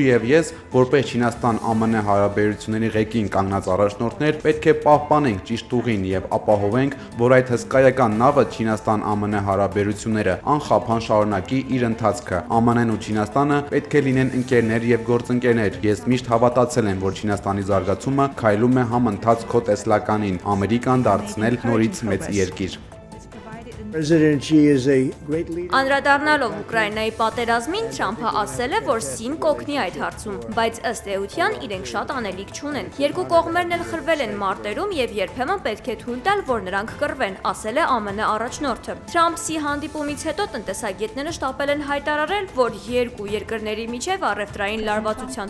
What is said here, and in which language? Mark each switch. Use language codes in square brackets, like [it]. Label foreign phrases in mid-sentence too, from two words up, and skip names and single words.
[hy] եւ ես, որպես Չինաստան-ԱՄՆ հարաբերությունների ղեկին կանգնած առաջնորդներ, պետք է պահպանենք ճիշտ ուղին եւ ապահովենք, որ այդ հսկայական նավը Չինաստան-ԱՄՆ հարաբերությունները անխափան շարունակի իր ընթացքը։ ԱՄՆ-ն ու Չինաստանը պետք է լինեն ընկերներ եւ գործընկերներ։ Ես միշտ հավատացել եմ, որ Չինաստանի զարգացումը քայլում է համընթաց քո տեսլականին, Ամերիկան դարձնել նորից մեծ երկիր։ [en] President Xi is a great leader. [hy] Անդրադառնալով Ուկրաինայի պատերազմին Թրամփը ասել է, որ Սին կօգնի այդ հարցում, բայց ըստ էության իրենք շատ անելիք չունեն։ Երկու կողմերն էլ խրվել են մարտերում եւ երբեմն պետք է թույլ տալ, որ նրանք կռվեն, ասել է ԱՄՆ առաջնորդը։ Թրամփ-Սի հանդիպումից հետո տնտեսագետները շտապել են հայտարարել, որ երկու երկրների միջև առևտրային լարվածության